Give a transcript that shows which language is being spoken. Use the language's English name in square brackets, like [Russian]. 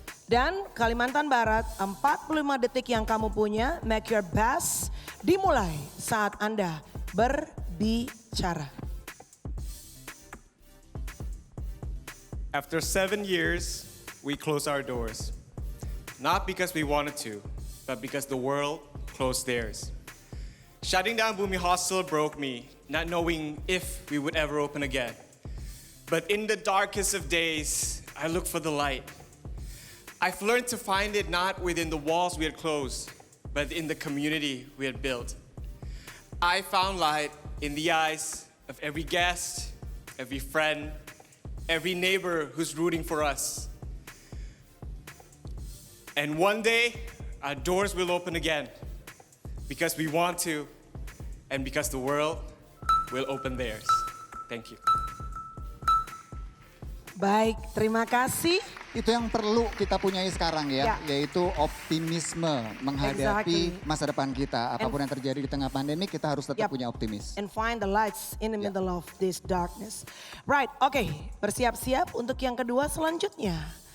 [Indonesian] Dan Kalimantan Barat, 45 detik yang kamu punya, [English] make your best, [Indonesian] dimulai saat Anda berbicara. [English] After 7 years, we closed our doors. Not because we wanted to, but because the world closed theirs. Shutting down Bumi Hostel broke me, not knowing if we would ever open again. But in the darkest of days, I look for the light. I've learned to find it not within the walls we had closed, but in the community we had built. I found light in the eyes of every guest, every friend, every neighbor who's rooting for us. And one day, our doors will open again because we want to and because the world will open theirs. Thank you. [Indonesian] Baik, terima kasih. Itu yang perlu kita punyai sekarang ya, yaitu optimisme menghadapi masa depan kita. Apapun yang terjadi di tengah pandemi, kita harus tetap punya optimis. [English] And find the lights in the middle of this darkness. Right, [Indonesian] oke, bersiap-siap untuk yang kedua selanjutnya.